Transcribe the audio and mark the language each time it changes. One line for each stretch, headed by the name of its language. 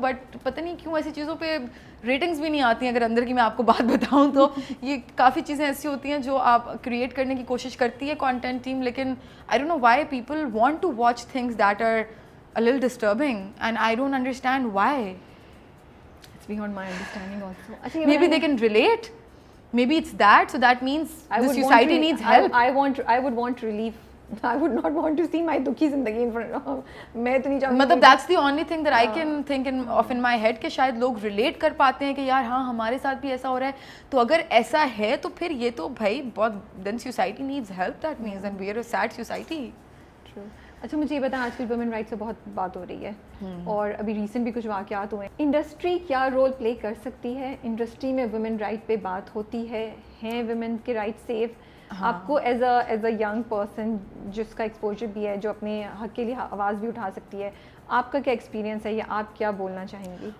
Hindi: But पता नहीं क्यों ऐसी चीज़ों पे रेटिंग्स भी नहीं आती हैं. अगर अंदर की मैं आपको बात बताऊं तो ये काफ़ी चीज़ें ऐसी होती हैं जो आप क्रिएट करने की कोशिश करती है कंटेंट टीम, लेकिन
English: I don't know why people want to watch things that are a little disturbing and I don't understand why. Beyond my understanding also. Maybe they can relate. Maybe it's that. So that means the society needs help. I would want relief I would not want to see my
Hindi: दुखी ज़िंदगी
English: in front of,
Hindi: मैं तो नहीं चाहूँगी. मतलब
English: that's the only thing that I can think in my head
Hindi: कि शायद लोग relate कर पाते हैं कि यार हाँ हमारे साथ भी ऐसा हो रहा है. तो अगर ऐसा है तो फिर ये तो भाई बहुत,
English: then society needs help, that means, and we are a sad society. True.
Hindi: अच्छा मुझे ये बता, आजकल वुमेन राइट्स से बहुत बात हो रही है और अभी रिसेंट भी कुछ वाक़यात हुए हैं. इंडस्ट्री क्या रोल प्ले कर सकती है? इंडस्ट्री में वुमेन राइट पे बात होती है? हैं वुमेन के राइट सेफ? आपको एज अ यंग पर्सन जिसका एक्सपोजर भी है, जो अपने हक के लिए आवाज़ भी उठा सकती है, आपका क्या एक्सपीरियंस है या आप क्या बोलना चाहेंगी?